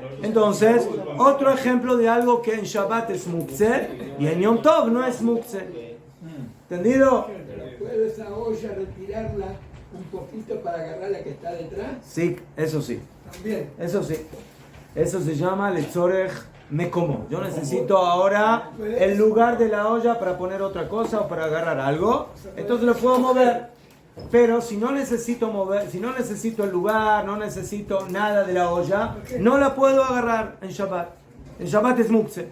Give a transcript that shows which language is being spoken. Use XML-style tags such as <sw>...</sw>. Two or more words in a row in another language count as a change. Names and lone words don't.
<es>Entonces, otro ejemplo de algo que en Shabbat es mukse y en Yom Tov no es mukse. ¿Entendido? ¿Puedo esa olla retirarla un poquito para agarrar la que está detrás? Sí, eso sí. También. Eso sí. Eso se llama</es> <he>לצורך מקומו.</he> <es>Yo necesito ahora el lugar de la olla para poner otra cosa o para agarrar algo. Entonces lo puedo mover. Pero si no necesito mover, si no necesito el lugar, no necesito nada de la olla, no la puedo agarrar en Shabbat. En Shabbat es mukse.</es>